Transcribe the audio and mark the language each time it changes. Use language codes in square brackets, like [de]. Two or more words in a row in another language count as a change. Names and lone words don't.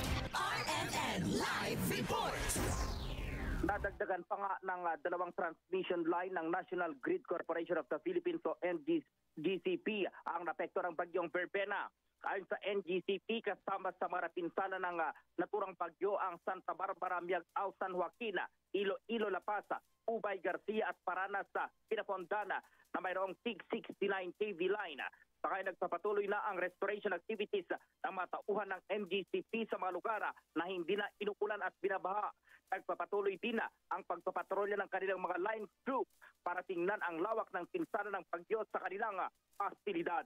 [tl] RMN Live Report. Nadagdagan pa nga ng 2 transmission line ng National Grid Corporation of the Philippines o NGCP ang napekto ng bagyong Verbena. Ayon sa NGCP, kasama sa mga pinsala ng naturang bagyo ang Santa Barbara, Miagao, San Joaquin, Iloilo, La Paz, Ubay, Garcia at Paranas sa Pinapondana na mayroong 669 kV line. Saka nagpapatuloy na ang [en] restoration activities [tl] ng mga tauhan ng NGCP sa mga lugar na hindi na inukulan at binabaha. Nagpapatuloy din ang pagpapatrolya ng kanilang mga [en] line crew [tl] para tingnan ang lawak ng pinsala ng bagyo sa kanilang pasilidad.